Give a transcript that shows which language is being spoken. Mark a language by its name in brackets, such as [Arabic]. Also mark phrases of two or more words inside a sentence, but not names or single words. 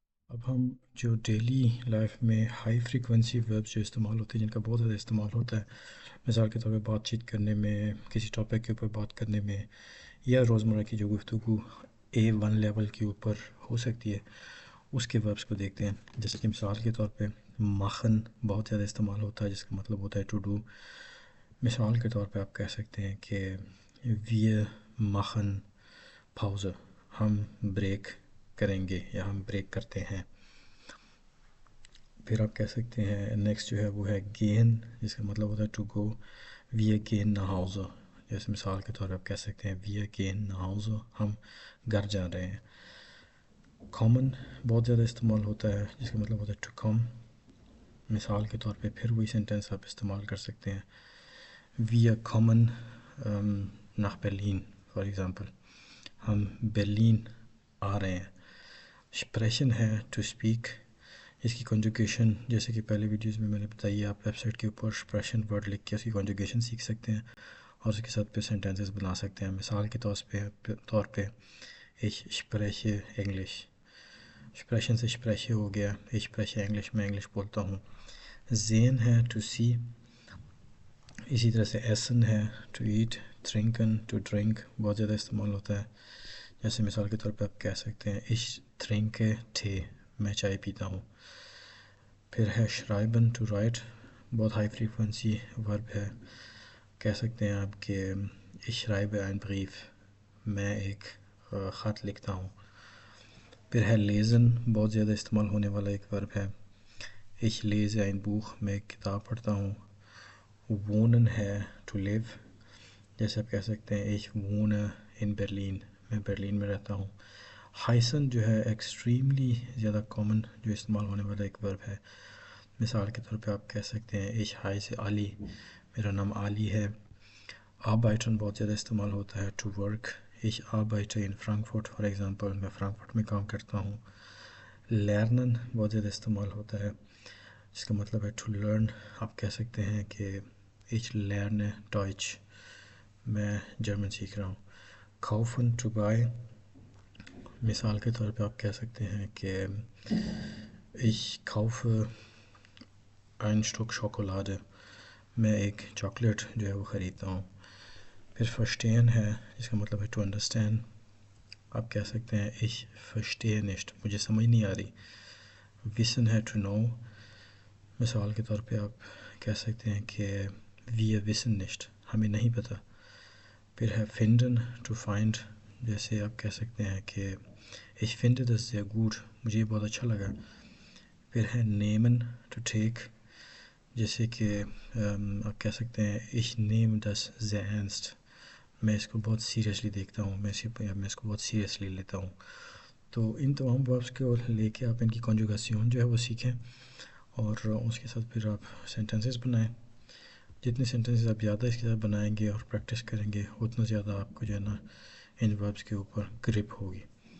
[Urdu] اب ہم جو [English] daily life [Urdu] میں [English] high frequency verbs [Urdu] جو استعمال ہوتے ہیں، جن کا بہت زیادہ استعمال ہوتا ہے، مثال کے طور پہ بات چیت کرنے میں، کسی ٹاپک کے اوپر بات کرنے میں، یا روزمرہ کی جو گفتگو A1 لیول کے اوپر ہو سکتی ہے، اس کے وربس کو دیکھتے ہیں۔ جیسے کہ مثال کے طور پہ ماخن بہت زیادہ استعمال ہوتا ہے، جس کا مطلب ہوتا ہے [English] to do. [Urdu] مثال کے طور پہ آپ کہہ سکتے ہیں کہ [German] wir machen Pause، [Urdu] ہم بریک کریں گے یا ہم بریک کرتے ہیں۔ پھر آپ کہہ سکتے ہیں نیکسٹ جو ہے وہ ہے gehen، جس کا مطلب ہوتا ہے [English] to go, [German] wir gehen nach Hause۔ [Urdu] جیسے مثال کے طور پہ آپ کہہ سکتے ہیں [German] wir gehen nach Hause، [Urdu] ہم گھر جا رہے ہیں۔ common بہت زیادہ استعمال ہوتا ہے، جس کا مطلب ہوتا ہے [English] to come. [Urdu] مثال کے طور پہ پھر وہی سینٹینس آپ استعمال کر سکتے ہیں [German] wir kommen nach Berlin [English] for example, [Urdu] ہم برلین آ رہے ہیں۔ اسپریشن ہے [English] to speak, [Urdu] اس کی کنجوگیشن جیسے کہ پہلے ویڈیوز میں نے بتائی ہے، آپ ویب سائٹ کے اوپر اسپریشن ورڈ لکھ کے اس کی کنجوگیشن سیکھ سکتے ہیں اور اس کے ساتھ پھر سینٹینسز بنا سکتے ہیں۔ مثال کے طور پہ [German] ich spreche English، [Urdu] اسپریشن سے اسپریشے ہو گیا، [German] ich spreche English، [Urdu] میں انگلش بولتا ہوں۔ sehen ہے [English] to see, [Urdu] اسی طرح سے ایسن ہے [English] to eat, [Urdu] trinken [English] to drink [Urdu] بہت زیادہ استعمال ہوتا ہے۔ جیسے مثال کے طور پہ آپ کہہ سکتے ہیں [German] ich trinke Tee، [Urdu] میں چائے پیتا ہوں۔ پھر ہے schreiben [English] to write, [Urdu] بہت [English] high frequency verb [Urdu] ہے، کہہ سکتے ہیں آپ کہ [German] ich schreibe ein Brief، [Urdu] میں ایک خط لکھتا ہوں۔ پھر ہے lesen، بہت زیادہ استعمال ہونے والا ایک ورب ہے، [German] ich lese ein Buch، [Urdu] میں ایک کتاب پڑھتا ہوں۔ wohnen ہے [English] to live, [Urdu] جیسے آپ کہہ سکتے ہیں [German] ich wohne in Berlin، [Urdu] میں برلین میں رہتا ہوں۔ heißen جو ہے ایکسٹریملی زیادہ کامن جو استعمال ہونے والا ایک ورب ہے، مثال کے طور پہ آپ کہہ سکتے ہیں [German] ich heiße [Urdu] علی، میرا نام علی ہے۔ arbeiten بہت زیادہ استعمال ہوتا ہے [English] to work, [German] ich arbeite in Frankfurt [English] for example, [Urdu] میں فرانکفرٹ میں کام کرتا ہوں۔ lernen بہت زیادہ استعمال ہوتا ہے، جس کا مطلب ہے [English] to learn, [Urdu] آپ کہہ سکتے ہیں کہ [German] ich lerne Deutsch، [Urdu] میں جرمن سیکھ رہا ہوں۔ kaufen [English] to buy, [Urdu] مثال کے طور پہ آپ کہہ سکتے ہیں کہ [German] ich kaufe ein Stück Schokolade، [Urdu] میں ایک چاکلیٹ جو ہے وہ خریدتا ہوں۔ پھر verstehen ہے، جس کا مطلب ہے [English] to understand, [Urdu] آپ کہہ سکتے ہیں [German] ich verstehe nicht، [Urdu] مجھے سمجھ نہیں آ رہی۔ wissen ہے [English] to know, [Urdu] مثال کے طور پہ آپ کہہ سکتے ہیں کہ [German] wir wissen nicht، [Urdu] ہمیں نہیں پتہ۔ پھر ہے finden [English] to find, [Urdu] جیسے آپ کہہ سکتے ہیں کہ [German] ich finde das sehr gut، [Urdu] مجھے یہ بہت اچھا لگا۔ پھر ہے nehmen [English] to take, [Urdu] جیسے کہ آپ کہہ سکتے ہیں [German] ich nehme das sehr ernst، [Urdu] میں اس کو بہت سیریسلی دیکھتا ہوں، میں اس کو بہت سیریسلی لیتا ہوں۔ تو ان تمام وربس کو لے کے آپ ان کی کنجوگیشن جو ہے وہ سیکھیں، اور اس کے ساتھ پھر آپ سینٹینسز بنائیں۔ جتنے سینٹینسز آپ زیادہ اس کے ساتھ بنائیں گے اور پریکٹس کریں گے، اتنا زیادہ آپ کو جو ہے نا ان وربس کے اوپر گرپ ہوگی۔